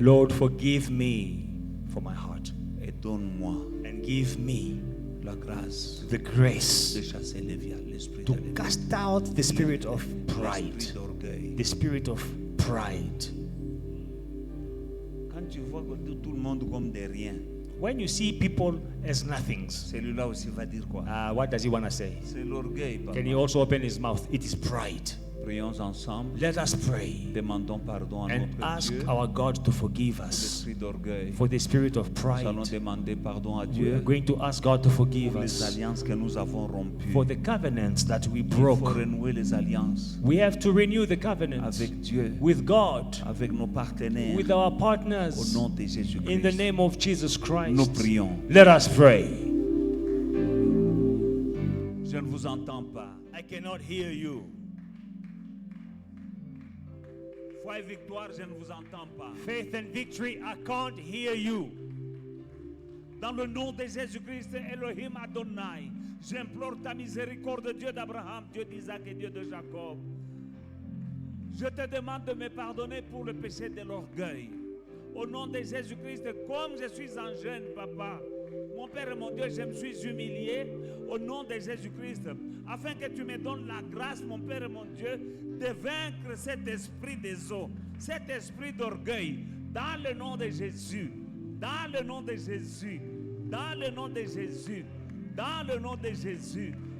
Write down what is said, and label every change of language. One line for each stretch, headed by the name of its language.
English: Lord, forgive me for my heart
French: Et donne-moi
English: and give me
French: la grâce
English: the grace
French: de chasser l'esprit
English: to
French: de
English: cast out the spirit of pride,
French: l'esprit d'orgueil.
English: the spirit of pride.
French: Quand tu vois tout le monde comme des riens,
English: When you see people as nothings,
French: celui-là aussi va dire quoi?
English: what does he want to say?
French: C'est l'orgueil, papa.
English: Can he also open his mouth? It is pride.
French: Prions ensemble.
English: Let us pray
French: Demandons pardon à
English: and
French: notre
English: ask
French: Dieu
English: our God to forgive us
French: l'esprit d'orgueil.
English: for the spirit of
French: Nous
English: pride.
French: allons demander pardon à
English: We are
French: Dieu
English: going to ask God to forgive
French: pour les
English: us
French: alliances que nous avons rompues.
English: for the covenants that we
French: Il faut
English: broke.
French: renouer les alliances
English: We have to renew the covenants
French: avec Dieu,
English: with God,
French: avec nos partenaires,
English: with our
French: au
English: partners.
French: nom de
English: In the
French: Jésus-Christ.
English: name of Jesus
French: Nous
English: Christ,
French: prions.
English: let us pray.
French: Je ne vous entends pas.
English: I cannot hear you.
French: Foi et victoire, je ne vous entends pas.
English: Faith and victory, I can't hear you.
French: Dans le nom de Jésus-Christ, Elohim Adonai, j'implore ta miséricorde, Dieu d'Abraham, Dieu d'Isaac et Dieu de Jacob. Je te demande de me pardonner pour le péché de l'orgueil. Au nom de Jésus-Christ, comme je suis un jeune papa, mon Père et mon Dieu, je me suis humilié au nom de Jésus-Christ, afin que tu me donnes la grâce, mon Père et mon Dieu, de vaincre cet esprit des eaux, cet esprit d'orgueil, dans le nom de Jésus, dans le nom de Jésus, dans le nom de Jésus, dans le nom de Jésus.